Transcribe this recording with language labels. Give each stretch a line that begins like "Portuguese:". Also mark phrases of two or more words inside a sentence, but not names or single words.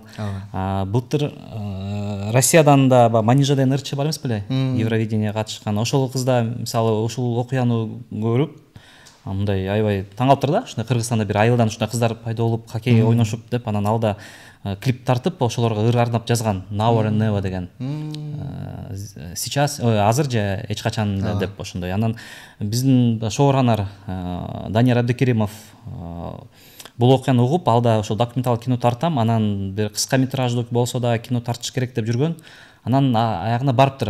Kyrgyz: Былтыр Россиядан да Манижа деген ырчы бар эмес беле? Евровидение катышкан. Ошол кыз да мисалы ушул окуяны көрүп мындай аябай таң калыптыр да. Ушундай Кыргызстанда бир айылдан ушундай кыздар пайда болуп, хоккей ойношуп деп, анан ал да клип тартып ошолорго ыр арнап жазган.
English: Now or never деген.
Kyrgyz: Сейчас, азыр же эч качан деп ошондой. Анан биздин шоураннер Данияр Абдыкеримов бул окуяны угуп, ал да ошол документалдык кино тартам, анан бир кыска метраждуу болсо да кино тартыш керек деп жүргөн. Анан аягына барыптыр.